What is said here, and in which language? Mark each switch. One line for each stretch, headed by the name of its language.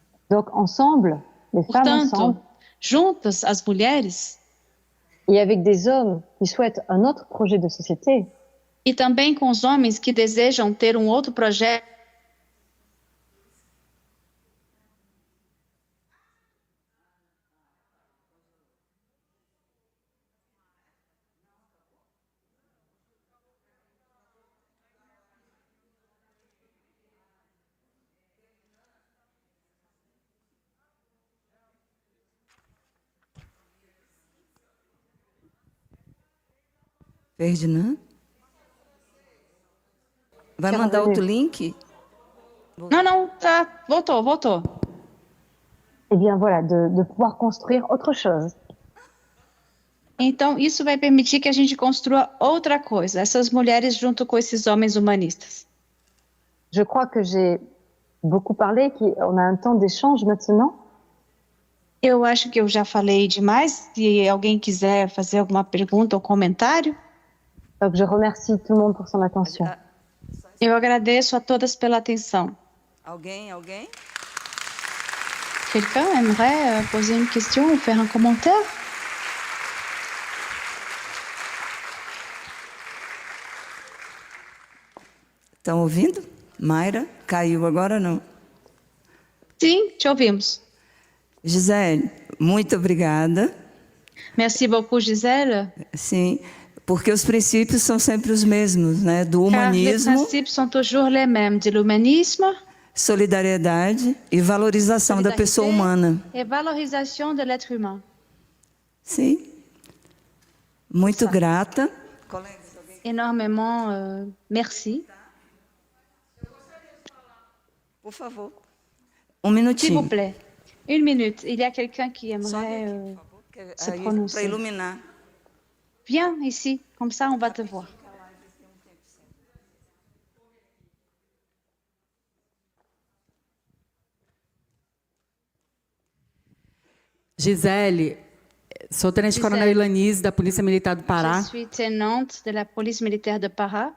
French: Donc ensemble, les femmes
Portuguese: Portanto,
French: ensemble,
Portuguese: juntas as mulheres,
French: et avec des hommes qui souhaitent un autre projet de société,
Portuguese: e também com os homens que desejam ter um outro projeto, Ferdinand? Vai Quero mandar ver. outro link? Não, tá, voltou.
French: eh bien voilà, de pouvoir construire autre chose.
Portuguese: Então, isso vai permitir que a gente construa outra coisa, essas mulheres junto com esses homens humanistas.
French: Je crois que j'ai beaucoup parlé, qu'on a un temps d'échange maintenant.
Portuguese: Eu acho que eu já falei demais. Se alguém quiser fazer alguma pergunta ou comentário,
French: Donc je remercie tout le monde pour son attention.
Portuguese: eu agradeço a todas pela atenção. Alguém?
French: Quelqu'un aimerait poser une question ou faire un commentaire?
Portuguese: Estão ouvindo? Mayra? Caiu agora não? Sim, te ouvimos. Gisele, muito obrigada.
French: Merci beaucoup, Gisèle.
Portuguese: Sim, porque os princípios são sempre os mesmos, né? Do
French: Car les
Portuguese: humanismo,
French: principes sont toujours les mêmes, de l'humanisme,
Portuguese: solidariedade e valorização da pessoa humana.
French: et valorisation de l'être humain.
Portuguese: Sim. Muito grata.
French: Énormément merci.
Portuguese: Por favor.
French: S'il
Portuguese: Um
French: vous
Portuguese: minutinho.
French: plaît. Une minute. Il y a quelqu'un qui aimerait se
Portuguese: Para
French: prononcer.
Portuguese: iluminar.
French: Viens ici, comme ça on va te voir.
Portuguese: Gisele, sou Tenente Coronel Ilanise, da Polícia Militar do Pará.
French: Je suis tenante de la police militaire de Pará.